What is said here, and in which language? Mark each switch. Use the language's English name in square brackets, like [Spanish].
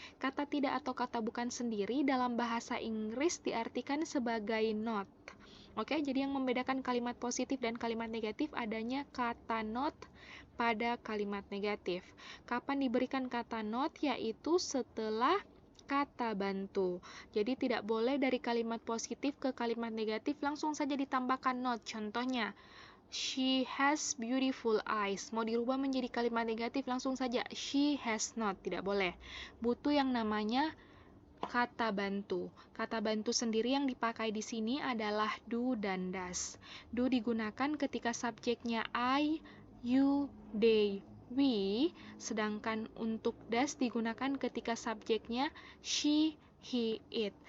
[Indonesian] Kata tidak atau kata bukan sendiri dalam bahasa Inggris diartikan sebagai not. Oke, jadi yang membedakan kalimat positif dan kalimat negatif adanya kata not pada kalimat negatif. Kapan diberikan kata not? Yaitu setelah kata bantu. Jadi tidak boleh dari kalimat positif ke kalimat negatif langsung saja ditambahkan not. Contohnya, [English] she has beautiful eyes. [Indonesian] Mau dirubah menjadi kalimat negatif langsung saja, [English] she has not. [Indonesian] Tidak boleh. Butuh yang namanya kata bantu. Kata bantu sendiri yang dipakai di sini adalah do dan does. Do digunakan ketika subjeknya I, you, they, we, sedangkan untuk does digunakan ketika subjeknya she, he, it.